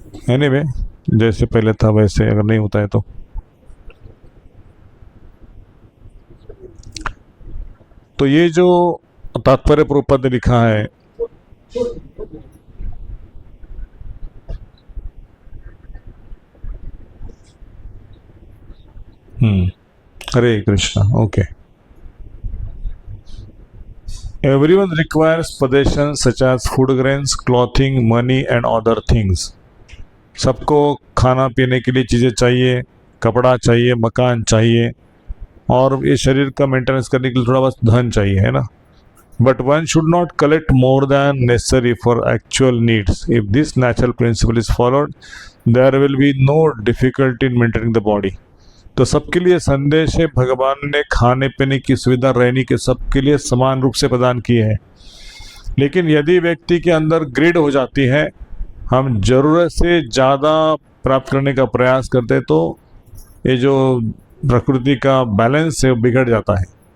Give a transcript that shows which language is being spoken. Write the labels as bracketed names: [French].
[Hindi] Anyway, जैसे पहले था वैसे, अगर नहीं होता है तो ये जो तात्पर्य प्रभुपाद ने लिखा है, हरे Krishna, okay. [English] Everyone requires possessions such as food grains, clothing, money and other things. [Hindi] सबको खाना पीने के लिए चीज़ें चाहिए, कपड़ा चाहिए, मकान चाहिए और ये शरीर का मेंटेनेंस करने के लिए थोड़ा बहुत धन चाहिए, है ना। [English] But one should not collect more than necessary for actual needs. If this natural principle is followed, there will be no difficulty in maintaining the body. [Hindi] तो सबके लिए संदेश है, भगवान ने खाने पीने की सुविधा, रहने के सबके लिए समान रूप से प्रदान की है। लेकिन यदि व्यक्ति के अंदर ग्रिड हो जाती है, हम ज़रूरत से ज़्यादा प्राप्त करने का प्रयास करते, तो ये जो प्रकृति का बैलेंस है वो बिगड़ जाता है।